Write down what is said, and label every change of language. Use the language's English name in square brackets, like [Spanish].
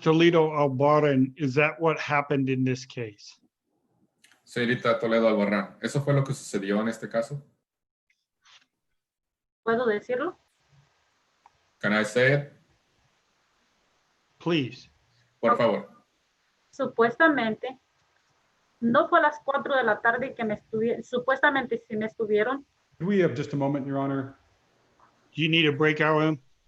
[English] Toledo-Albarran, is that what happened in this case? [Spanish] Señorita Toledo-Albarran, ¿eso fue lo que sucedió en este caso? ¿Puedo decirlo? [English] Can I say it? Please. [Spanish] Por favor. Supuestamente, no fue a las 4 de la tarde que me estuvieron, supuestamente sí me estuvieron. [English] Do we have just a moment, Your Honor? Do you need a breakout room?